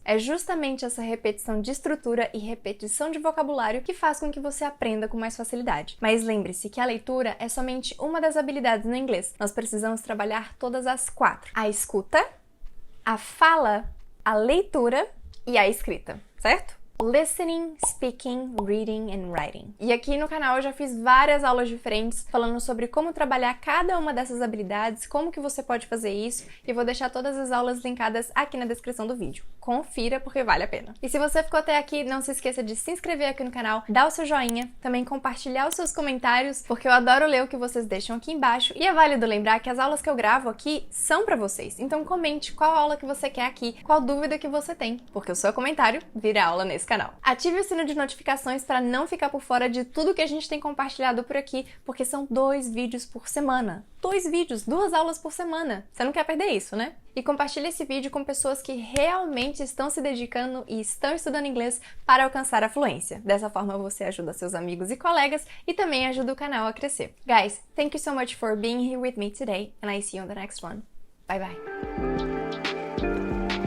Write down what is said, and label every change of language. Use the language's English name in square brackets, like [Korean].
[Portuguese] É justamente essa repetição de estrutura e repetição de vocabulário que faz com que você aprenda com mais facilidade. Mas lembre-se que a leitura é somente uma das habilidades no inglês. Nós precisamos trabalhar todas as 4. A escuta, a fala, a leitura e a escrita, certo? [English] Listening, speaking, reading and writing. [Portuguese] E aqui no canal eu já fiz várias aulas diferentes falando sobre como trabalhar cada uma dessas habilidades, como que você pode fazer isso, e vou deixar todas as aulas linkadas aqui na descrição do vídeo. Confira porque vale a pena. E se você ficou até aqui, não se esqueça de se inscrever aqui no canal, dar o seu joinha, também compartilhar os seus comentários, porque eu adoro ler o que vocês deixam aqui embaixo, e é válido lembrar que as aulas que eu gravo aqui são pra vocês. Então comente qual aula que você quer aqui, qual dúvida que você tem, porque o seu comentário vira aula nesse canal. Ative o sino de notificações para não ficar por fora de tudo que a gente tem compartilhado por aqui, porque são 2 vídeos por semana. 2 vídeos, 2 aulas por semana. Você não quer perder isso, né? E compartilhe esse vídeo com pessoas que realmente estão se dedicando e estão estudando inglês para alcançar a fluência. Dessa forma você ajuda seus amigos e colegas e também ajuda o canal a crescer. [English] Guys, thank you so much for being here with me today and I see you on the next one. Bye bye!